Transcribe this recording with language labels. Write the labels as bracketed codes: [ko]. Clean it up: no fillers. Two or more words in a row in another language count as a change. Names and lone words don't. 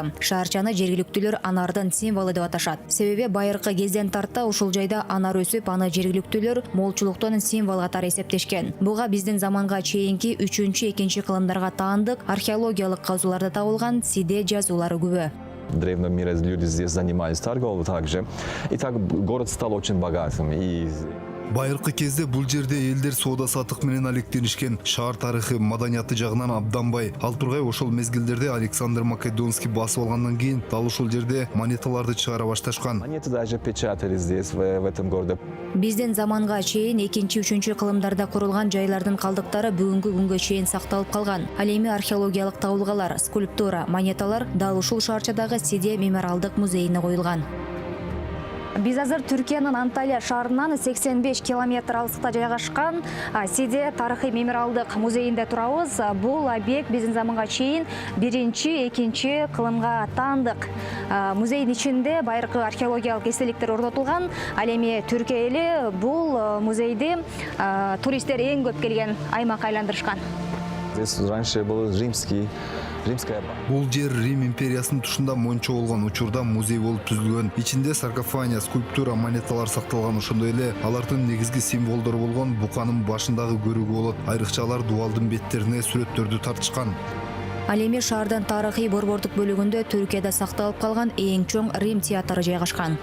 [ky] Шаарчаны жергиликтүүлөр анардын символу деп аташат. Себеби байыркы кезден тарта ушул жайда анар өсүп, аны жергиликтүүлөр молчулуктун символу катары эсептешкен. Буга биздин заманга чейинки 3-2 кылымдарга таандык археологиялык казууларда табылган Сиде жазуулары күбө. [ru] В древнем мире люди здесь занимались торговлей также. И так город стал очень богатым. [ky] Байыркы кезде бул жерде элдер соода сатык менен алектенишкен. Шаар тарыхы, маданияты жагынан абдан бай. Ал тургай ошол мезгилдерде Александр Македонский басып алгандан кийин дал ушул жерде монеталарды чыгара башташкан. [ru] Монеты даже печатали здесь, в этом городе. [ky] Биздин заманга чейин 2-3 кылымдарда курулган жайлардын калдыктары бүгүнкү күнгө чейин сакталып калган. Ал эми археологиялык табылгалар, скульптура, монеталар дал ушул шаарчадагы Сиде мемориалдык музейине коюлган. Биз азыр Түркиянын Анталия шаарынан 85 километр алыстыкта жайгашкан Сиде тарыхый мемориалдык музейинде турабыз. Бул объект биздин заманга чейин 1-2 кылымга таандык. Музейдин ичинде байыркы археологиялык эстеликтер орнотулган. Ал эми Түркия эли бул музейди туристтер эң көп келген аймакка айландырышкан. [ru] Здесь раньше был римская. [ky] Бул жер Рим империясынын тушунда мончо болгон учурда музей болуп түзүлгөн. Ичинде саркофания, скульптура, монеталар сакталган. Ошондой эле алардын негизги символдору болгон буканын башындагы көрүүгө болот. Айрыкчалар дуалдын беттерине сүрөттөрдү тартышкан. Ал эми шаардын тарыхый борбордук бөлүгүндө Түркияда сакталып калган эң чоң Рим театры жайгашкан.